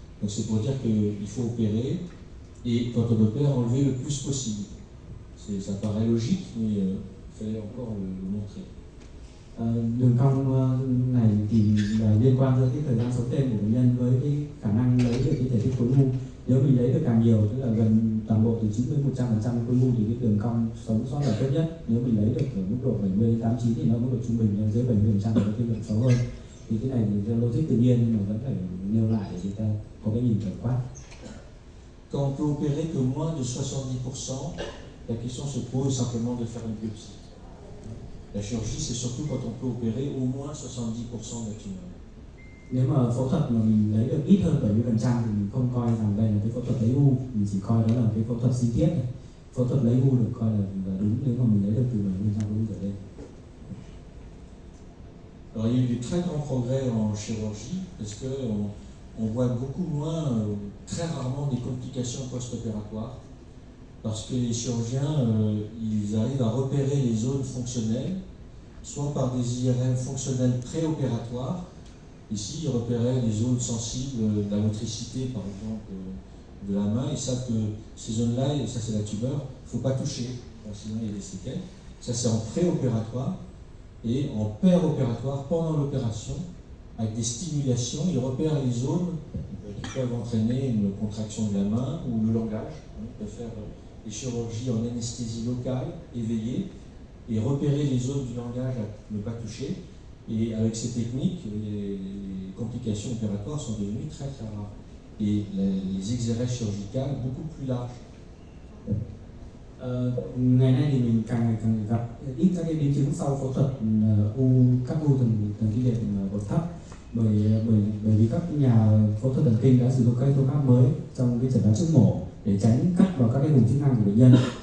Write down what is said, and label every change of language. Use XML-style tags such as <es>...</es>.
<fr>Donc c'est pour dire qu'il faut opérer et quand on opère, enlever le plus possible. Ça paraît logique, mais il fallait encore le montrer.</fr> <vi>Đường cong này thì liên quan tới cái thời gian sống thêm của bệnh nhân với cái khả năng lấy được cái thể tích khối u. Nếu mình lấy được càng nhiều, tức là gần toàn bộ từ 90-100% khối u thì cái đường cong sống sót là tốt nhất. Nếu mình lấy được ở mức độ 70-89 thì nó mức độ trung bình dưới 70% thì có tiên lượng xấu hơn. Thì cái này thì theo logic tự nhiên nhưng mà vẫn phải nêu lại để chúng ta có cái nhìn tổng quát.</vi> <fr>quand on peut opérer que moins de 70%, la question se pose simplement de faire une biopsie. La chirurgie, c'est surtout quand on peut opérer au moins 70% de la tumeur.</fr> <vi>Nếu mà phẫu thuật mà mình lấy được ít hơn 70% thì mình không coi rằng đây là cái phẫu thuật lấy u, mình chỉ coi đó là cái phẫu thuật sinh thiết này. Phẫu thuật lấy u được coi là đúng nếu mà mình lấy được từ 70% u trở lên.</vi> <fr>Alors il y a eu de très grands progrès en chirurgie parce qu'on voit beaucoup moins, très rarement des complications post-opératoires parce que les chirurgiens, ils arrivent à repérer les zones fonctionnelles, soit par des IRM fonctionnelles préopératoires. Ici, ils repéraient les zones sensibles de la motricité, par exemple, de la main. Ils savent que ces zones-là, et ça c'est la tumeur, il ne faut pas toucher, sinon il y a des séquelles. Ça c'est en préopératoire. Et en péropératoire, pendant l'opération, avec des stimulations, ils repèrent les zones qui peuvent entraîner une contraction de la main ou le langage. On peut faire des chirurgies en anesthésie locale, éveillée, et repérer les zones du langage à ne pas toucher. Et avec ces techniques, les complications opératoires sont devenues très très rares. Et les exérèses chirurgicales beaucoup plus larges.</fr> <vi>Ngày nay thì mình càng ngày càng gặp ít các cái biến chứng sau phẫu thuật các u thần kinh đệm bậc thấp bởi vì các nhà phẫu thuật thần kinh đã sử dụng các phương pháp mới trong cái chẩn đoán trước mổ để tránh cắt vào các cái vùng chức năng của bệnh nhân.</vi>